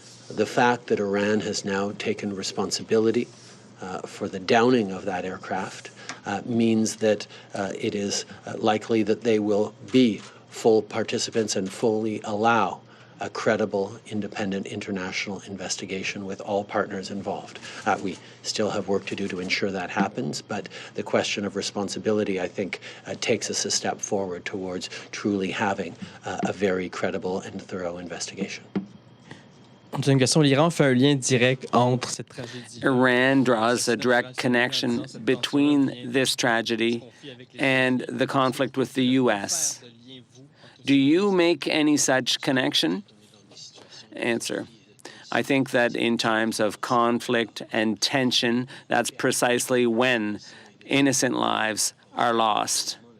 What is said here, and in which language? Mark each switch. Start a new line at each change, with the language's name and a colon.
English: The fact that Iran has now taken responsibility for the downing of that aircraft means that it is likely that they will be full participants and fully allow a credible, independent international investigation with all partners involved. We still have work to do to ensure that happens, but the question of responsibility, I think, takes us a step forward towards truly having a very credible and thorough investigation.
French: J'ai une question. L'Iran fait un lien direct entre cette tragédie.
English: Iran draws a direct connection between this tragedy and the conflict with the U.S. Do you make any such connection? Answer: I think that in times of conflict and tension, that's precisely when innocent lives are lost.